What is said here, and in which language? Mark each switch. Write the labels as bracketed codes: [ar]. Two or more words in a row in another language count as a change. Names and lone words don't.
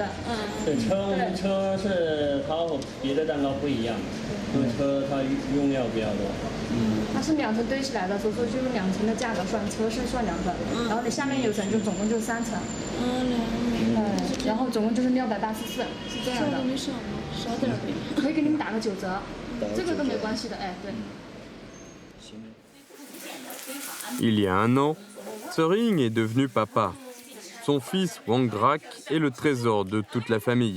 [zh] 对，我们车是它和别的蛋糕不一样，因为车它用料比较多。它是2层堆起来的，所以说就用2层的价格算，车是算2层，然后你下面有层就总共就3层。然后总共就是684，是这样的。少点呗。可以给你们打个9折，这个都没关系的，哎，对。 [fr] Il y a un an, Tsering est devenu papa. Son fils Wang Grak est le trésor de toute la famille.